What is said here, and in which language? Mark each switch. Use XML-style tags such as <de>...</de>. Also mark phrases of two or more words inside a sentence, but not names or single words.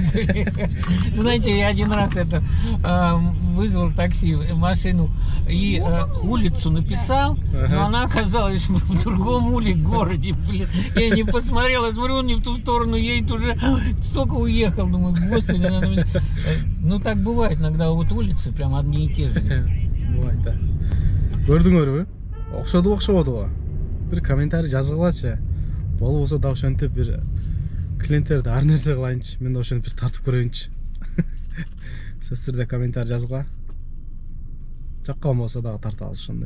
<ru>Знаете, я один раз вызвал такси, машину, и улицу написал, но она оказалась в другом городе. Блин. Я не посмотрел, я смотрю, он не в ту сторону едет уже. Столько уехал, думаю, господи, надо мне... Ну так бывает иногда, вот улицы прям одни и те же. Бывает,</ru> <ky>да. Көрдүңөрбү? Окшободубу? Бир комментарий жазгылачы. Болбосо да ошентип бир клиенттерди ар нерсе кылайынчы. Мен да ошентип бир тартып көрөйүнчү. Сиздерде комментарий жазгыла. Жаккан болсо дагы тарталы ошондой.</ky>